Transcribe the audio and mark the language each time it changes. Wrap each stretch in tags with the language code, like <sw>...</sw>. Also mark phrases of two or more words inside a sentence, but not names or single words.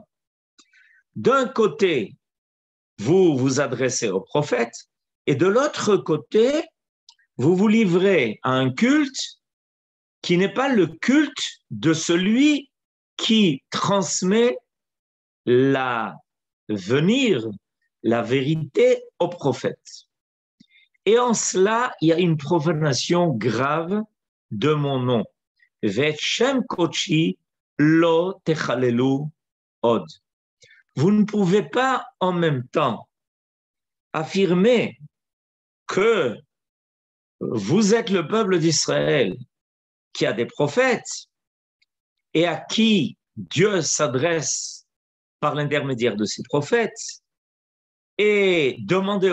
<fr>D'un côté, vous vous adressez aux prophètes, et de l'autre côté, vous vous livrez à un culte qui n'est pas le culte de celui qui transmet l'avenir, la vérité aux prophètes. Et en cela, il y a une profanation grave de mon nom.</fr> <he>ואת שם קדשי לא תחללו עוד.</he> <fr>Vous ne pouvez pas en même temps affirmer que vous êtes le peuple d'Israël qui a des prophètes et à qui Dieu s'adresse par l'intermédiaire de ces prophètes et demander</fr>